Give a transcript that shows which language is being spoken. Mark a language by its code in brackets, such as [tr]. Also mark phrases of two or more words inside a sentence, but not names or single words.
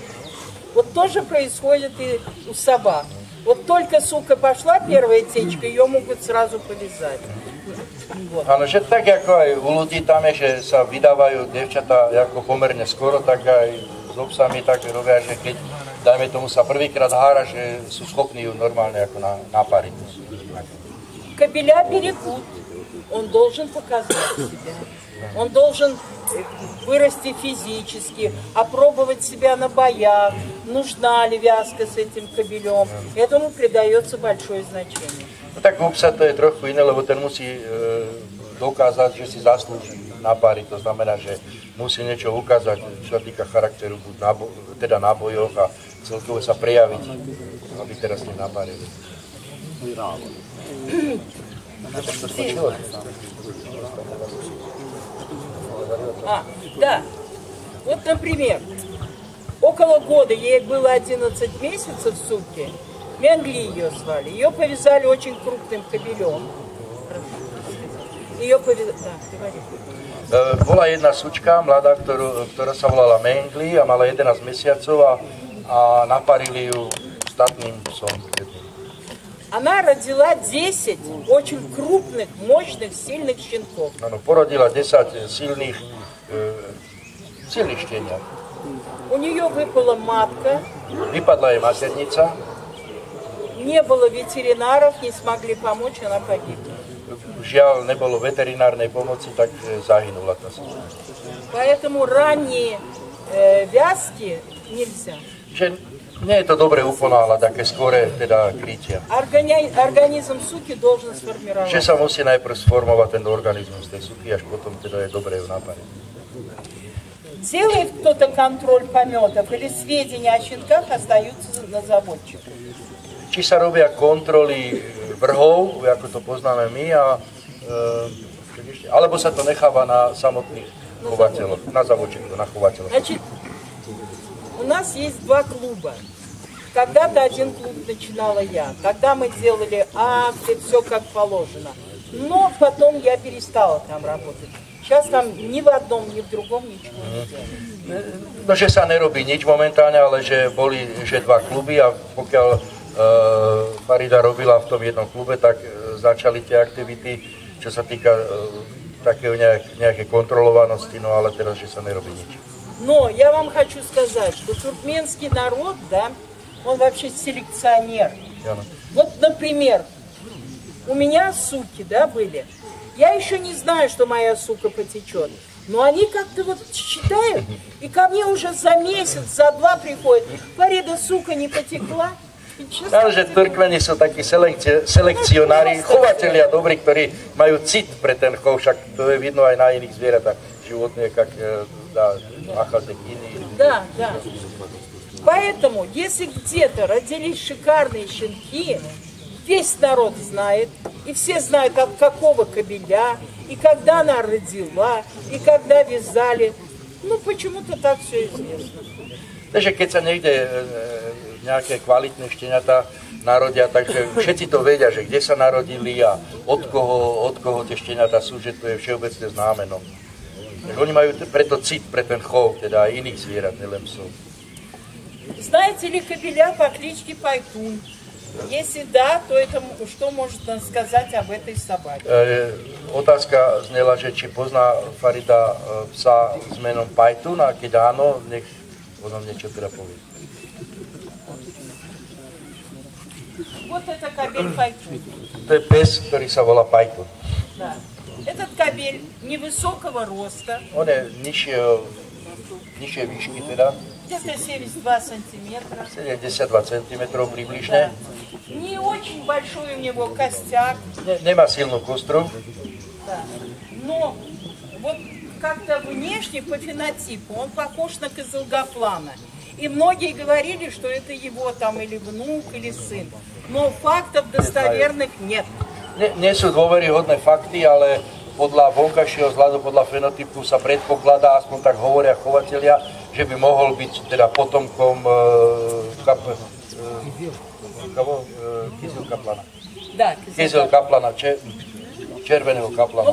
[ru] Вот тоже происходит и у собак. Вот только сука пошла, первая течка, ее могут сразу повязать. [sk] Áno, že tak ako aj u ľudí tam je, že sa vydávajú dievčatá ako pomerne skoro, tak aj s obsami tak robia, že keď, dajme tomu, sa prvýkrát hára, že sú schopní ju normálne ako napáriť. [ru] Кобеля берегут. Он должен показать себя. Он должен вырасти физически, опробовать себя на боях, нужна ли вязка с этим кобелем. Этому придается большое значение. [sk] No tak u psa to je trochu iné, lebo ten musí dokázať, že si zaslúži napáriť. To znamená, že musí niečo ukázať, čo sa týka charakteru, teda na bojoch a celkovo sa prejaviť, aby teraz ne napárili. [ru] Да. Вот, например, около года, ей было 11 месяцев в сутки, Менгли ее звали. Ее повязали очень крупным кобелем. Ее повязали... Да, говори. [sk] Bola jedna sučka, mladá, ktorá sa volala Mengli a mala 11 mesiacov a naparili ju statným psom. [ru] Она родила 10 очень крупных, мощных, сильных щенков. [sk] Áno, porodila 10 silných šteniat. [ru] У нее выпала матка. [sk] Vypadla jej maternica. [ru] Не было ветеринаров, не смогли помочь, она погибла. [sk] Žiaľ, nebolo veterinárnej pomoci, tak zahynula tá sučka. [ru] Поэтому ранние вязки нельзя. [sk] Že Nie je to dobre uponáhľať, také skôre teda krytia. [ru] Организм суки должен сформировать. [sk] Že sa musí najprv sformovať ten organizmus tej suky, až potom teda je dobre ju napariť. [ru] Делает кто-то контроль пометов или сведения о щенках остаются на заводчику? [sk] Či sa robia kontroly vrhov, ako to poznáme my, alebo sa to necháva na samotných chovateľoch, [ru] на заводчиков, [sk] на chovateľoch. [ru] Значит, у нас есть два клуба. Когда-то один клуб начинала я. Тогда мы делали акты, все как положено. Но потом я перестала там работать. Сейчас там ни в одном, ни в другом ничего не делаю. [sk] No, že sa nerobí nič momentálne, ale že boli že dva kluby a pokiaľ Farida robila v tom jednom klube, tak začali tie aktivity, čo sa týka takého nejakej kontrolovanosti, no ale teraz, že sa nerobí nič. [ru] Но я вам хочу сказать, что туркменский народ, да, он вообще селекционер. Вот, например, у меня суки, да, были. Я еще не знаю, что моя сука потечет. Но они как-то вот считают, и ко мне уже за месяц, за два приходят. Фарида, сука, не потекла? [sk] Takže Turkmeni sú takí selekcionári, chovatelia dobrí, ktorí majú cit pre ten chov, však to je vidno aj na iných zvieratách životných, [ru] как ахалтекины. Да, да. Поэтому, если где-то родились шикарные щенки, весь народ знает, и все знают, от какого кобеля, и когда она родила, и когда вязали. Ну, почему-то так все известно. [sk] Takže keď sa niekde nejaké kvalitné šteniatá narodia, takže všetci to vedia, že kde sa narodili a od koho tie šteniatá sú, že to je všeobecne známe. No. Oni majú preto cit pre ten chov, teda aj iných zvierat, nelen psov. [ru] Знаете ли кобеля по кличке Пайтун? Если да, то это что можно сказать об этой собаке? [sk] Otázka znela, že či pozná Farida psa s menom Pajtun, a keď áno, nech o nám niečo teda povie. [ru] Вот это кобель Пайтун. [sk] To je pes, ktorý sa volá Pajtun. [ru] Да. Этот кобель невысокого роста. [sk] On je nižšie výšky teda. [ru] Где-то 72 сантиметра. [sk] 72 cm približne. [ru] Да. Не очень большой у него костяк. [sk] Nemá silnú kostru. [ru] Да. Но вот как-то внешне по фенотипу он похож на козылгоплана. И многие говорили, что это его там или внук, или сын. Но фактов достоверных нет. [sk] Nie sú dôveryhodné fakty, ale podľa vonkajšieho vzhľadu, podľa fenotypu sa predpokladá, aspoň tak hovoria chovatelia, že by mohol byť teda potomkom Kyzel-Kaplana. [ru] Да, [sk] Kyzel-Kaplana, červeného kaplana,